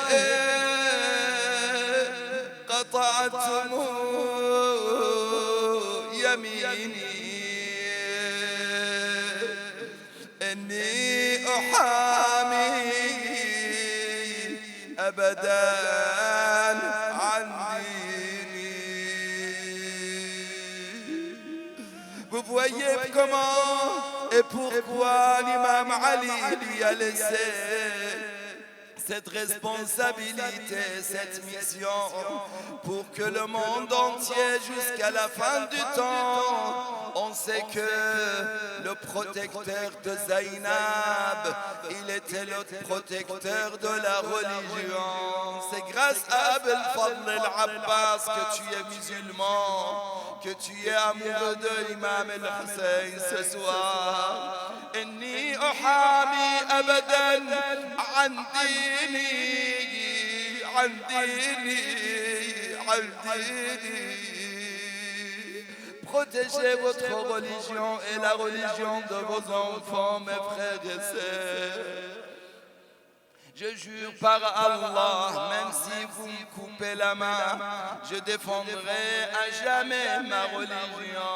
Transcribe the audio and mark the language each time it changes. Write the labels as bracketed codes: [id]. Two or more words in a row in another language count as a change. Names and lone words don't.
[ar] قطعتم يميني إني أحامي أبدا عن ديني. [fr] Vous voyez comment et pourquoi l'imam Ali lui a laissé cette responsabilité, cette mission, pour que le monde entier, jusqu'à la fin du temps, on sait que le protecteur de Zainab, il était le protecteur de la religion. C'est grâce à Abul Fadl al-Abbas que tu es musulman, que tu es amoureux de l'imam al-Hussein ce soir. [ar] إني أحامي أبدا عن ديني، عن ديني، عن ديني. [fr] Protégez votre religion et la religion de vos enfants, mes frères et sœurs. Je jure par Allah, même si vous me coupez la main, je défendrai à jamais ma religion.